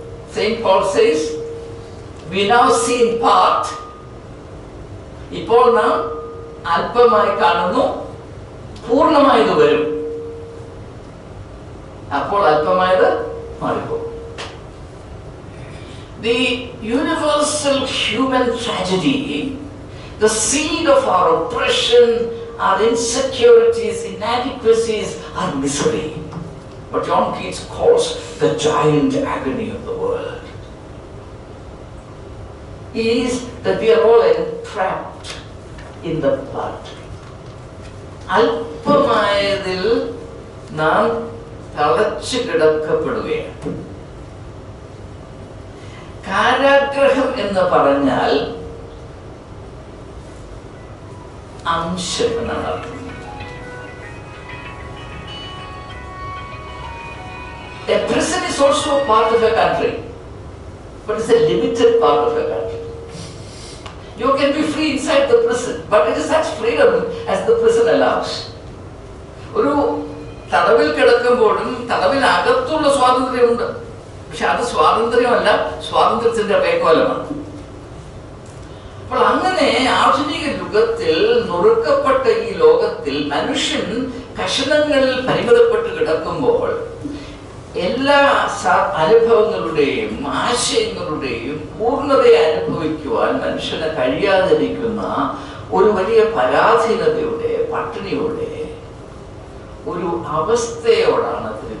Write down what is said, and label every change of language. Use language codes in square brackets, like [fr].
[en] Saint Paul says, we now see in part, [ml] ഇപ്പോൾ നാം അല്പമായി കാണുന്നു, പൂർണ്ണമായത് വരും, അപ്പോൾ അല്പമായത് മാറിപ്പോകും. [en] The universal human tragedy, the seed of our oppression, our insecurities, inadequacies, our misery, what John Keats calls the giant agony of the world, is that we are all entrapped in the blood. [ml] അല്പമായതിൽ നാം തളച്ചു കിടക്കപ്പെടുകയാണ്. കാരാഗ്രഹം എന്ന് പറഞ്ഞാൽ അംശം എന്നാണ് അർത്ഥം. [en] A prison is also a part of a country, but it's a limited part of a country. You can be free inside the prison, but it is such freedom as the prison allows. [ml] ഒരു തടവിൽ കിടക്കുമ്പോഴും തടവിനകത്തുള്ള സ്വാതന്ത്ര്യമുണ്ട്, പക്ഷെ അത് സ്വാതന്ത്ര്യമല്ല, സ്വാതന്ത്ര്യത്തിന്റെ പേക്കോലമാണ്. അപ്പോൾ അങ്ങനെ ആധുനിക യുഗത്തിൽ നുറുക്കപ്പെട്ട ഈ ലോകത്തിൽ മനുഷ്യൻ കഷണങ്ങളിൽ പരിമിതപ്പെട്ട് കിടക്കുമ്പോൾ എല്ലാ അനുഭവങ്ങളുടെയും ആശയങ്ങളുടെയും പൂർണ്ണതയെ അനുഭവിക്കുവാൻ മനുഷ്യന് കഴിയാതിരിക്കുന്ന ഒരു വലിയ പരാധീനതയുടെ, പട്ടിണിയുടെ ഒരു അവസ്ഥയോടാണ്